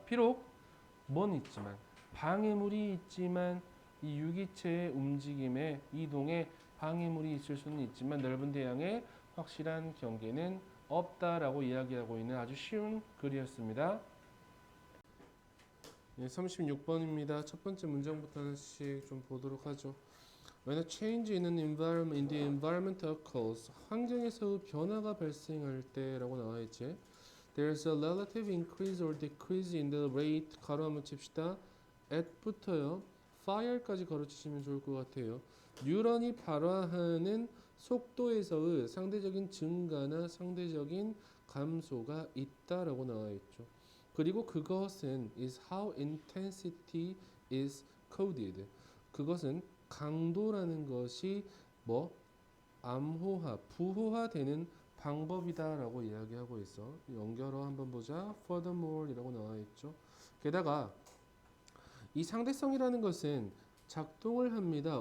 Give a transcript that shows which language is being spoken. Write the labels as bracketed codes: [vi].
[ko] 비록 뭔 있지만 방해물이 있지만 이 유기체의 움직임에 이동에 방해물이 있을 수는 있지만 넓은 대양에 확실한 경계는 없다라고 이야기하고 있는 아주 쉬운 글이었습니다. 네, 36번입니다. 첫 번째 문장부터 하나씩 좀 보도록 하죠. [en] When a change in an environment in the environment occurs, [ko] 환경에서 변화가 발생할 때라고 나와 있지. [en] There's a relative increase or decrease in the rate. [ko] 가로 한번 칩시다. at부터요. fire까지 가로치시면 좋을 것 같아요. 뉴런이 발화하는 속도에서의 상대적인 증가나 상대적인 감소가 있다라고 나와 있죠. 그리고 그것은 [en] is how intensity is coded. [ko] 그것은 강도라는 것이 뭐 암호화, 부호화되는 방법이다라고 이야기하고 있어. 연결어 한번 보자. Furthermore이라고 나와 있죠. 게다가 이 상대성이라는 것은 작동을 합니다.